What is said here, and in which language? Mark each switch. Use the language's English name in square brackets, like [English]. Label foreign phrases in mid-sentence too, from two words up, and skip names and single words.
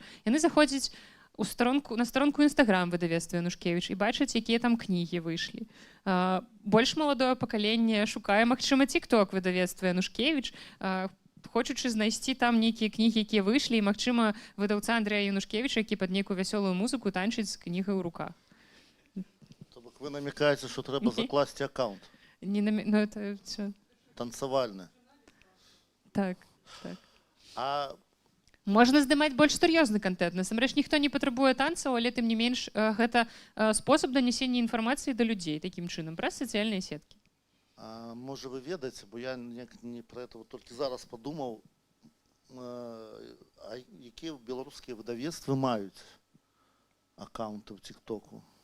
[Belarusian] Яны заходзяць на старонку Інстаграм выдавецтва Янушкевіч і бачаць, якія там кнігі выйшлі. Больш маладое пакаленне шукае, магчыма, тикток выдавецтва Янушкевіч, хочучы знайсці там нейкія кнігі, якія выйшлі, і, магчыма, выдаўца Андрэя Янушкевіча, які пад нейкую вясёлую музыку танчыць з кнігай у руках. [Russian] Вы намекаете, что [Ukrainian] треба закласти аккаунт? [Russian] Это все. Танцевальный. [Belarusian] Так. А можна здымаць больш сур'ёзны контент. Насамрэч ніхто не патрабуе танцаў, але тым не менш гэта спосаб данесення інфармацыі да людзей такім чынам праз сацыяльныя сеткі. Можа вы ведаеце, бо я не [Russian] про это [Belarusian] толькі зараз падумаў, якія беларускія выдавецтвы маюць аккаунты ў тиктоку?